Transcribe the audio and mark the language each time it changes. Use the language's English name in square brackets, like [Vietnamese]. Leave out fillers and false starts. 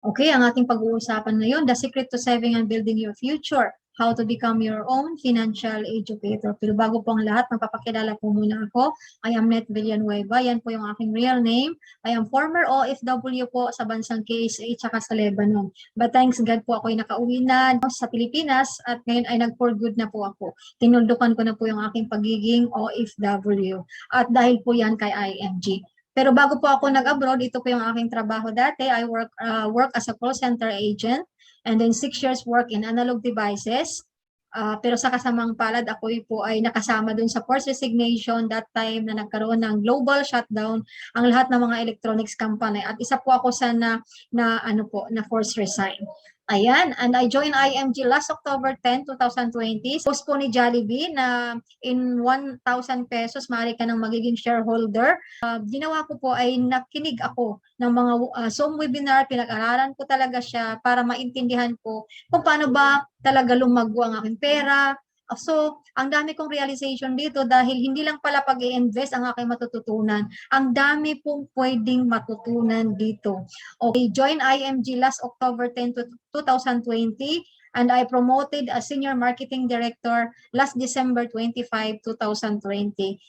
[English] Okay, [Filipino] ang ating pag-uusapan ngayon, [English] the secret to saving and building your future, how to become your own financial educator. [Filipino] Pero bago po ang lahat, magpapakilala po muna ako. [English] I am [Filipino] Net Villanueva. Yan po yung aking [English] real name. I am former [Filipino] OFW po sa bansang KSA tsaka sa Lebanon. [English] But thanks God [Filipino] po ako'y nakauwi na sa Pilipinas at ngayon ay nag-for good na po ako. Tinuldukan ko na po yung aking pagiging OFW. At dahil po yan kay IMG. Pero bago po ako nag-abroad, ito po yung aking trabaho dati. [English] I work as a call center agent and then 6 years work in analog devices. [Filipino] Pero sa kasamang palad, ako po ay nakasama dun sa [English] forced resignation that time [Filipino] na nagkaroon ng global shutdown ang lahat ng mga electronics company. At isa po ako sa na forced resign. [English] Ayan, and I joined IMG last October 10, 2020. [Filipino] Post po ni Jollibee na in 1,000 pesos, maaari ka ng magiging shareholder. Ginawa ko po ay nakinig ako ng mga Zoom webinar, pinag-aralan ko talaga siya para maintindihan ko kung paano ba talaga lumago ang aking pera. So, ang dami kong realization dito dahil hindi lang pala pag-i-invest ang aking matututunan. Ang dami pong pwedeng matutunan dito. [English] Okay, join IMG last October 10 to 2020 and I promoted as Senior Marketing Director last December 25, 2020.